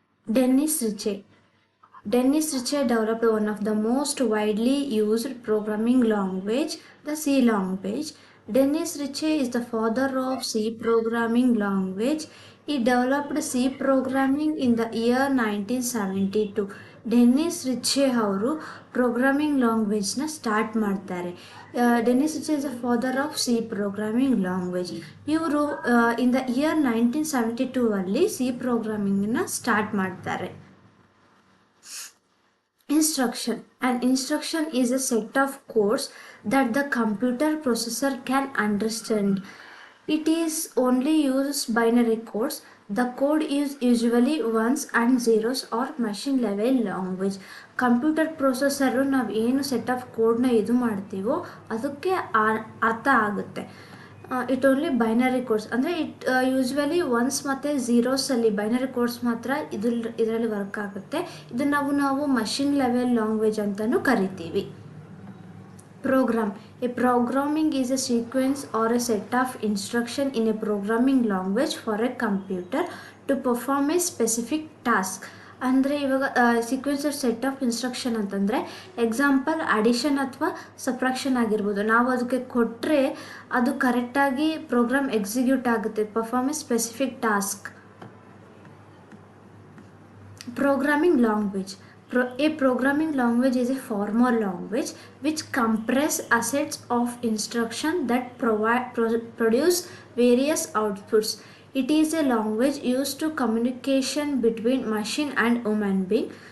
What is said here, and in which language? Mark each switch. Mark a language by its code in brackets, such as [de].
[en] Dennis Ritchie. Dennis Ritchie developed one of the most widely used programming language, the C language. Dennis Ritchie is the father of C programming language. He developed C programming in the year 1972. [kn] Dennis ರಿಚೆ ಅವರು programming ಲ್ಯಾಂಗ್ವೇಜ್ನ start ಮಾಡ್ತಾರೆ. [en] Dennis Ritchie is the father of C programming language. [kn] ಇವರು [en] in the year 1972 [kn] ಅಲ್ಲಿ [en] C ಪ್ರೋಗ್ರಾಮಿಂಗ್ನ start [kn] ಮಾಡ್ತಾರೆ. [en] Instruction. An instruction is a set of codes that the computer processor can understand. It is only uses binary codes. The code is usually ones and zeros or machine level language. [kn] Computer processor ನಾವು ಏನು set of ಕೋಡ್ನ ಇದು ಮಾಡ್ತೀವೋ ಅದಕ್ಕೆ ಅರ್ಥ ಆಗುತ್ತೆ. [en] it only binary codes [kn] ಅಂದರೆ [en] it usually ones [kn] ಮತ್ತು ಝೀರೋಸಲ್ಲಿ ಬೈನರಿ ಕೋಡ್ಸ್ ಮಾತ್ರ ಇದರಲ್ಲಿ ವರ್ಕ್ ಆಗುತ್ತೆ. ಇದನ್ನು ನಾವು ಮಷಿನ್ ಲೆವೆಲ್ ಲ್ಯಾಂಗ್ವೇಜ್ ಅಂತಲೂ ಕರಿತೀವಿ. [en] Program. A programming is a sequence or a set of instruction in a programming language for a computer to perform a specific task. [kn] ಅಂದರೆ ಇವಾಗ ಸೀಕ್ವೆನ್ಸ್ ಸೆಟ್ ಆಫ್ ಇನ್ಸ್ಟ್ರಕ್ಷನ್ ಅಂತಂದರೆ example addition ಅಥವಾ subtraction ಆಗಿರ್ಬೋದು. ನಾವು ಅದಕ್ಕೆ ಕೊಟ್ಟರೆ ಅದು ಕರೆಕ್ಟಾಗಿ ಪ್ರೋಗ್ರಾಮ್ ಎಕ್ಸಿಕ್ಯೂಟ್ ಆಗುತ್ತೆ, [en] Perform a specific task. Programming language. A programming language is a formal language which compresses assets of instruction that produce various outputs. It is a language used to communication between machine and human being.